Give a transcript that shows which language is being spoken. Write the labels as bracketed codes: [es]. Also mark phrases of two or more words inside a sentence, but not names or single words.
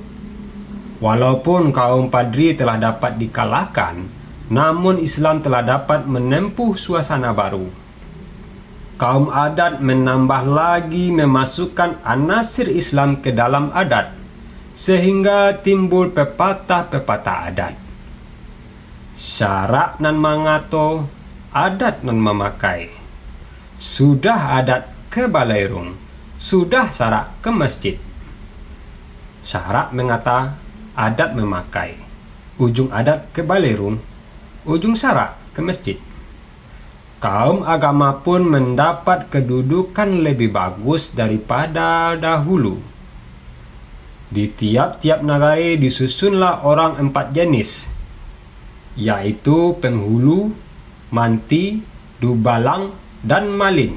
[id] Walaupun kaum Padri telah dapat dikalahkan, namun Islam telah dapat menempuh suasana baru. Kaum adat menambah lagi memasukkan anasir Islam ke dalam adat, sehingga timbul pepatah-pepatah adat. [min] Syarak nan mangato, adat nan memakai. [id] Sudah adat ke balairung, sudah syarak ke masjid. Syarak mengata, adat memakai. Ujung adat ke balairung, ujung syarak ke masjid. Kaum agama pun mendapat kedudukan lebih bagus daripada dahulu. Di tiap-tiap nagari disusunlah orang 4 jenis, yaitu penghulu, manti, dubalang, dan malin.